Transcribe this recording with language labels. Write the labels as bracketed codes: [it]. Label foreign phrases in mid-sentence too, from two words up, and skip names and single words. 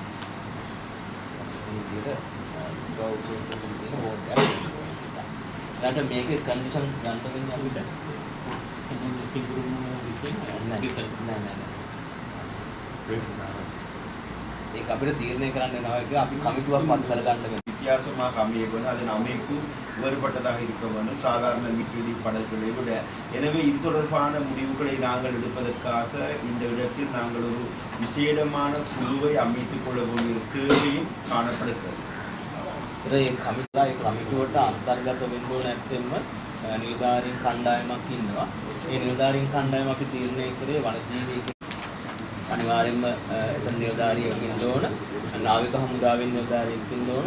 [si] මේ විදිහට ගවුස් එකකින් තියෙන බෝට් එකක්. ඊට මේකේ කන්ඩිෂන්ස් ගන්න වෙන්නේ අපිට ඒක අපිට තීරණය කරන්න වෙනවා. ඒක අපි කමිටුවක් පත් කරගන්න වෙනවා. [ta] வித்தியாசமாக அமைய வேண்டும். அதன் அமைப்பு வேறுபட்டதாக இருக்க வேண்டும். சாதாரண மீட்வெளி படகுகளை விட. எனவே இது தொடர்பான முடிவுகளை நாங்கள் எடுப்பதற்காக இந்த இடத்தில் நாங்கள் ஒரு விசேடமான குழுவை அமைத்துக் கொள்ள வேண்டிய தேவையும் காணப்படுகிறது. [si] ඒ කමිටුවට අන්තර්ගත වෙන්න ඕන නැත්නම් නිලධාරීන් කණ්ඩායමක් ඉන්නවා. ඒ නිලධාරීන් කණ්ඩායම අපි තීරණය කරේ වනජීවී අනිවාර්යයෙන්ම එතන නිලධාරියෙක් ඉන්න ඕන. නාවික හමුදාවෙන් නිලධාරියෙක් ඉන්න ඕන.